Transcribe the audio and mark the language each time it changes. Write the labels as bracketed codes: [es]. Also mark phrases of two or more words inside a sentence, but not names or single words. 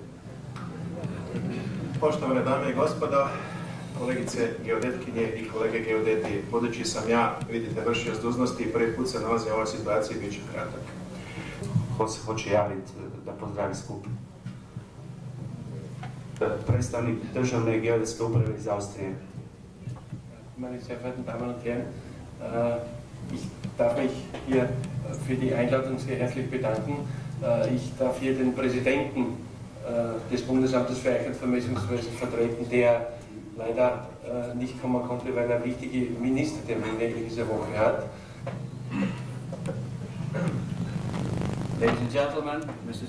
[hr] Poštovane dame i gospodo, kolegice geodetkinje i kolege geodeti, budući sam ja, vidite, vršioc dužnosti i prvi put se nalazim u ovoj situaciji, bit ću kratak. Ko se hoće javiti da pozdravi skup? Predstavnik Državne geodetske uprave iz Austrije. [de] Meine sehr verehrten Damen und Herren, ich darf mich hier für die Einladung sehr herzlich bedanken. Ich darf hier den Präsidenten des Bundesamtes für Eichen- und Vermessungswesen vertreten, der leider nicht kommen konnte, weil er wichtige Ministertermine in dieser Woche hat. [en] Ladies and gentlemen, Mr.